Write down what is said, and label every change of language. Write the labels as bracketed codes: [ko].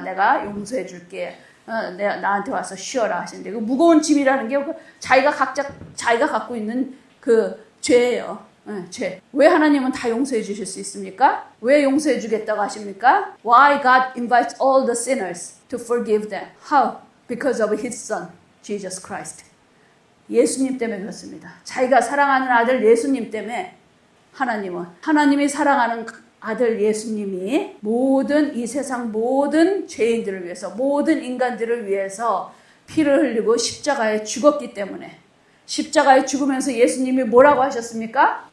[ko] 내가 용서해 줄게. 나한테 와서 쉬어라 하시는데 그 무거운 짐이라는 게 자기가 갖고 있는 그 죄예요. 죄. 왜 하나님은 다 용서해 주실 수 있습니까? 왜 용서해 주겠다고 하십니까? [en] Why God invites all the sinners to forgive them? How? Because of His Son, Jesus Christ. [ko] 예수님 때문에 그렇습니다. 자기가 사랑하는 아들 예수님 때문에 하나님이 사랑하는 아들 예수님이 모든 이 세상 모든 죄인들을 위해서 모든 인간들을 위해서 피를 흘리고 십자가에 죽었기 때문에 십자가에 죽으면서 예수님이 뭐라고 하셨습니까?